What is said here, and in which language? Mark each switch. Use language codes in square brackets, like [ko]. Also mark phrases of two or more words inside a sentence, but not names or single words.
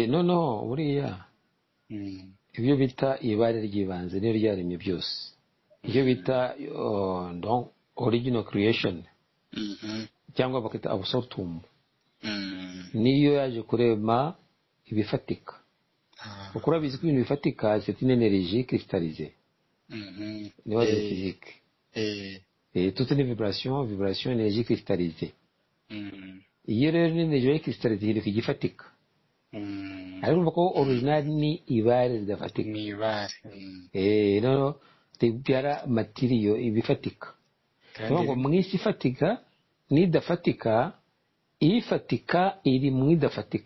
[rw] noneho buriya ibyo bita ibare ry'ibanze niyo ryaremye byose. ibyo bita donc [en] original creation, [rw] cyangwa bakita absolutum, niyo yaje kurema ibifatika. kuko urabizi ko ibintu bifatika [fr] c'est une énergie cristallisée, [rw] niyo ari physique. [fr] toutes les vibrations, énergie cristallisée. [rw] iyo rero ni [fr] énergie cristallisée [rw] ihinduka igifatika. ariko urumva ko original ni ibare ridafatika. ni ibare noneho ribyara matiriyo ibifatika. niyo ngo mu isi ifatika n'idafatika, ifatika iri mu idafatika.